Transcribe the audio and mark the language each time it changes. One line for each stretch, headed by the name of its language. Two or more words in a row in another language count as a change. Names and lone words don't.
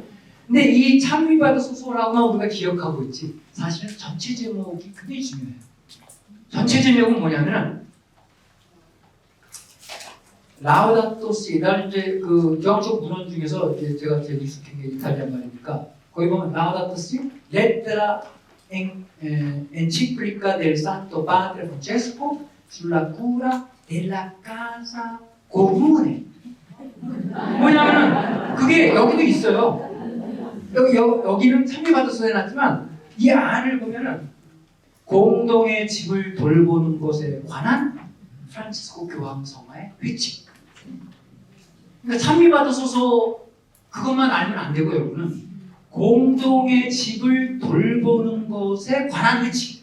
Korean: 근데 이 찬미바드서 소라고만 우리가 기억하고 있지 사실은 전체 제목이 굉장히 중요해요. 전체 제목은 뭐냐면은 라우다토 시, 나는 이제 그 교황청 문헌 중에서 이제 제가 제일 익숙한 게 이탈리안 말이니까 거기 보면 라우다토 시, 레트라
Italian: enciclica del Santo Padre Francesco sulla cura della casa comune.
Korean: 뭐냐면은 그게 여기도 있어요. 여기는 찬미바드서에 놨지만 이 안을 보면은 공동의 집을 돌보는 것에 관한 프란치스코 교황 성화의 회칙. 그러니까 찬미바드소서 그것만 알면 안 되고 여러분은 공동의 집을 돌보는 것에 관한 회칙.